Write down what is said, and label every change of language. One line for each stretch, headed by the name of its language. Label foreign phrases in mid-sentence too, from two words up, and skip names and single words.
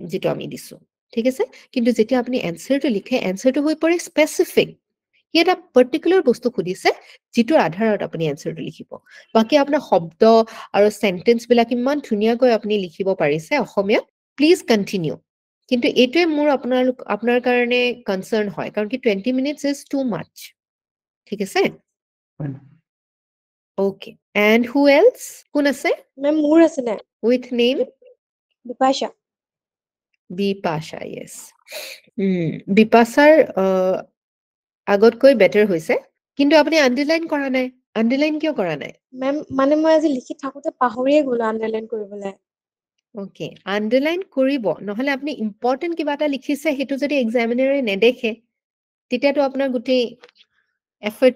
Assamese: যেটো আমি দিছো ঠিক আছে কিন্তু যেতিয়া আপুনি এনসাৰটো লিখে এনসাৰটো হৈ পৰে স্পেসিফিক ই এটা পাৰ্টিকুলাৰ বস্তু খুদিছে যেটোৰ আধাৰত আপুনি এনসাৰটো লিখিব বাকি আপোনাৰ শব্দ আৰু সেন্টেন্স বিলাক ইমান ধুনীয়াকৈ আপুনি লিখিব পাৰিছে অসমীয়া
English: please continue
Assamese: কিন্তু এইটোৱে মোৰ আপোনাৰ কাৰণে কনসাৰ্ন হয় কাৰণ কি
English: 20 minutes is too much
Assamese: ঠিক আছে
English: okay and who else
Assamese: কোন আছে মেম মোৰ আছিলে
English: with name
Assamese: বিপাশা বিপাশা yes বিপাশাৰ আগতকৈ বেটাৰ হৈছে কিন্তু আপুনি আন্ডাৰলাইন কৰা নাই আন্ডাৰলাইন কিয় কৰা নাই মেম মানে মই আজি লিখি থাকোতে পাহৰিয়ে গলো আন্ডাৰলাইন কৰিবলৈ ওকে আন্ডাৰলাইন কৰিব নহলে আপুনি ইম্পৰ্টেন্ট কিবা এটা লিখিছে হেতু যদি এক্সামিনাৰে নেদেখে তেতিয়াতো আপোনাৰ গোটেই এফৰ্ট